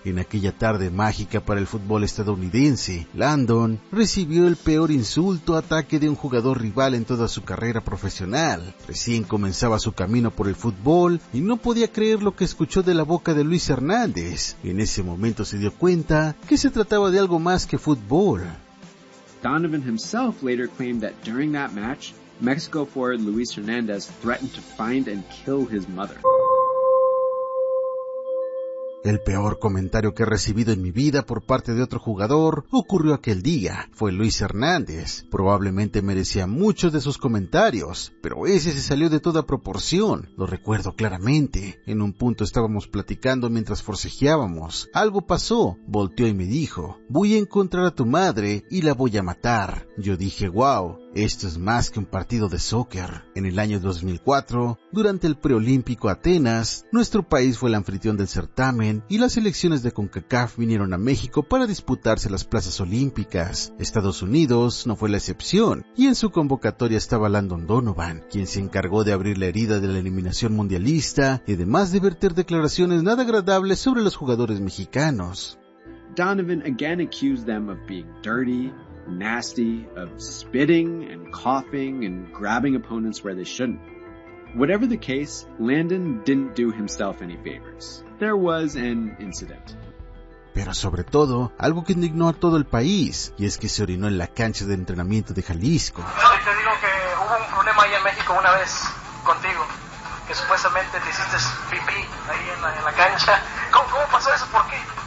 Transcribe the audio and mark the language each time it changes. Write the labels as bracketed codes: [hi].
[es] En aquella tarde mágica para el fútbol estadounidense, Landon recibió el peor insulto o ataque de un jugador rival en toda su carrera profesional. Recién comenzaba su camino por el fútbol y no podía creer lo que escuchó de la boca de Luis Hernández. En ese momento se dio cuenta que se trataba de algo más que fútbol. [en] Donovan himself later claimed that during that match, Mexico forward Luis Hernandez threatened to find and kill his mother. [es] El peor comentario que he recibido en mi vida por parte de otro jugador ocurrió aquel día. Fue Luis Hernández. Probablemente merecía muchos de sus comentarios, pero ese se salió de toda proporción. Lo recuerdo claramente. En un punto estábamos platicando mientras forcejeábamos. Algo pasó. Volteó y me dijo, «Voy a encontrar a tu madre y la voy a matar». Yo dije, «Wow». Esto es más que un partido de soccer. En el año 2004, durante el preolímpico Atenas, nuestro país fue el anfitrión del certamen y las selecciones de CONCACAF vinieron a México para disputarse las plazas olímpicas. Estados Unidos no fue la excepción y en su convocatoria estaba Landon Donovan, quien se encargó de abrir la herida de la eliminación mundialista y además de verter declaraciones nada agradables sobre los jugadores mexicanos. [en] Donovan again accused them of being dirty, nasty, of spitting and coughing and grabbing opponents where they shouldn't. Whatever the case, Landon didn't do himself any favors. There was an incident. [es] Pero sobre todo, algo que indignó a todo el país, y es que se orinó en la cancha de entrenamiento de Jalisco. Hoy te digo que hubo un problema ahí en México una vez contigo, que supuestamente te hiciste pipí ahí en la cancha. ¿Cómo pasó eso? ¿Por qué?